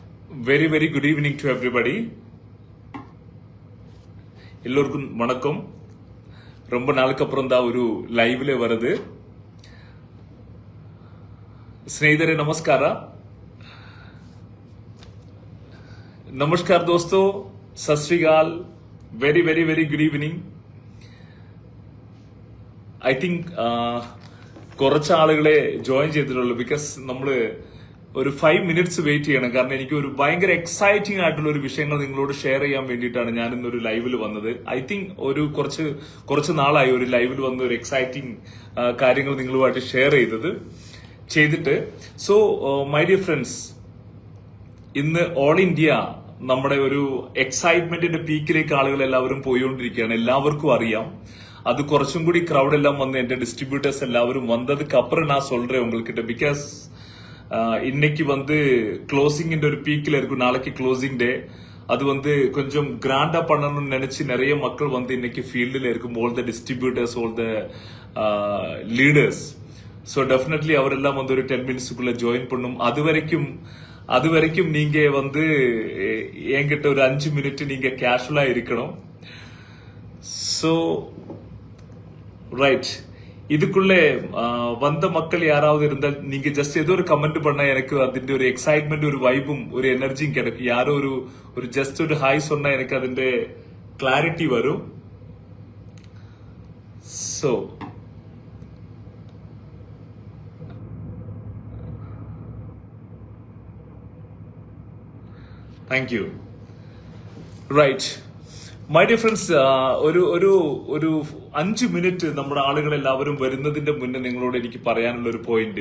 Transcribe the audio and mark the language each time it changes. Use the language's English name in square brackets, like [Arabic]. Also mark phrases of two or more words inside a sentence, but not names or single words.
[English] Very good evening to everybody. [Tamil] எல்லோருக்கும் வணக்கம். ரொம்ப நாளுக்கு அப்புறம் தான் ஒரு லைவ்ல வருது. [Kannada] ಸ್ನೇಹಿತರೆ ನಮಸ್ಕಾರ. [Hindi] नमस्कार दोस्तों, [Punjabi] ਸਤ ਸ੍ਰੀ ਅਕਾਲ. [English] very good evening. I think [Malayalam] കുറച്ച് ആളുകളെ ജോയിൻ ചെയ്തിട്ടുള്ളൂ ബിക്കോസ് നമ്മള് ഒരു 5 മിനിറ്റ്സ് വെയിറ്റ് ചെയ്യണം. കാരണം എനിക്ക് ഒരു ഭയങ്കര എക്സൈറ്റിംഗ് ആയിട്ടുള്ള ഒരു വിഷയങ്ങൾ നിങ്ങളോട് ഷെയർ ചെയ്യാൻ വേണ്ടിയിട്ടാണ് ഞാൻ ഇന്നൊരു ലൈവിൽ വന്നത്. [English] I think [Malayalam] ഒരു കുറച്ച് നാളായി ഒരു ലൈവിൽ വന്ന ഒരു എക്സൈറ്റിംഗ് കാര്യങ്ങൾ നിങ്ങളുമായിട്ട് ഷെയർ ചെയ്തിട്ട് [English] so my dear friends, [Malayalam] ഇന്ന് [English] all India [Malayalam] നമ്മുടെ ഒരു എക്സൈറ്റ്മെന്റിന്റെ പീക്കിലേക്ക് ആളുകൾ എല്ലാവരും പോയിക്കൊണ്ടിരിക്കുകയാണ്. എല്ലാവർക്കും അറിയാം. அது കുറച്ചും കൂടി ക്രൗഡ് എല്ലാം വന്ന് എന്റെ ഡിസ്ട്രിബ്യൂട്ടേഴ്സ് [Tamil] எல்லாரும் வந்ததுக்கு அப்புறம் நான் சொல்றேன் உங்ககிட்ட. பிகாஸ் இன்னைக்கு வந்து க்ளோசிங் ஒரு பீக்ல இருக்கும். நாளைக்கு க்ளோசிங் டே. அது வந்து கொஞ்சம் கிராண்டா பண்ணணும்னு நினைச்சு நிறைய மக்கள் வந்து இன்னைக்கு ஃபீல்டில் இருக்கும். [English] All the distributors, all the leaders. so definitely [Tamil] அவரெல்லாம் வந்து ஒரு 10 மினிட்ஸுக்குள்ள ஜாயின் பண்ணும். அது வரைக்கும் நீங்க வந்து என்கிட்ட ஒரு 5 மினிட் நீங்க கேஷுவலா இருக்கணும். [English] so right, [Tamil] இதுக்குள்ளே வந்த மக்கள் யாராவது இருந்தால் நீங்க ஜஸ்ட் ஏதோ ஒரு கமெண்ட் பண்ணா எனக்கு [Malayalam] അതിന്റെ ഒരു എക്സൈറ്റ്മെന്റ്, ഒരു വൈബും ഒരു എനർജിയും കിടക്കും. யாரோ ഒരു ജസ്റ്റ് ഒരു ഹായ് [Tamil] சொன்னா எனக்கு [Malayalam] അതിന്റെ ക്ലാരിറ്റി വരും. [English] So thank you. Right my dear friends, [Malayalam] ഒരു 5 മിനിറ്റ് നമ്മുടെ ആളുകൾ എല്ലാവരും വരുന്നതിന്റെ മുന്നേ നിങ്ങളോട് എനിക്ക് പറയാനുള്ള ഒരു പോയിന്റ്.